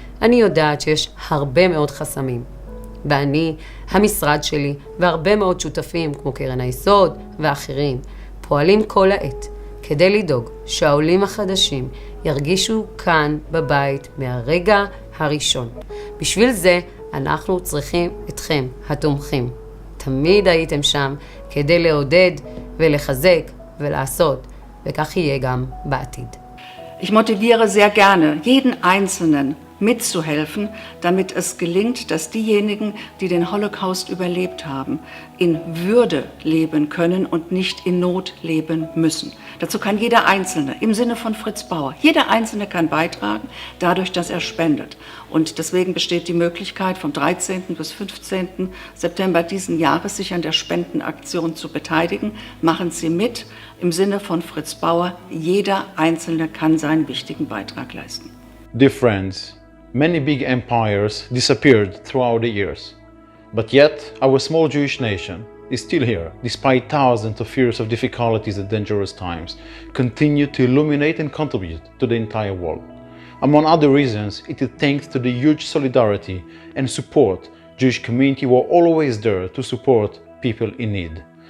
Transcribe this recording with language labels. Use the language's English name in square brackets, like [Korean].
[Hebrew] אני יודעת שיש הרבה מאוד חסמים. ואני, המשרד שלי והרבה מאוד שותפים כמו קרן היסוד ואחרים פועלים כל העת כדי לדאוג שהעולים החדשים ירגישו כאן בבית מהרגע הראשון. בשביל זה אנחנו צריכים אתכם, התומכים. תמיד הייתם שם כדי לעודד ולחזק ולעשות, וכך יהיה גם בעתיד. [German] Ich motiviere sehr gerne jeden Einzelnen mitzuhelfen, damit es gelingt, dass diejenigen, die den Holocaust überlebt haben, in Würde leben können und nicht in Not leben müssen. Dazu kann jeder Einzelne, im Sinne von Fritz Bauer, jeder Einzelne kann beitragen, dadurch, dass er spendet. Und deswegen besteht die Möglichkeit, vom 13. bis 15. September diesen Jahres sich an der Spendenaktion zu beteiligen. Machen Sie mit, im Sinne von Fritz Bauer, jeder Einzelne kann seinen wichtigen Beitrag leisten. [English] Dear friends, many big empires disappeared throughout the years, but yet our small Jewish nation is still here, despite thousands of years of difficulties and dangerous times, continue to illuminate and contribute to the entire world. Among other reasons, it is thanks to the huge solidarity and support Jewish community were always there to support people in need.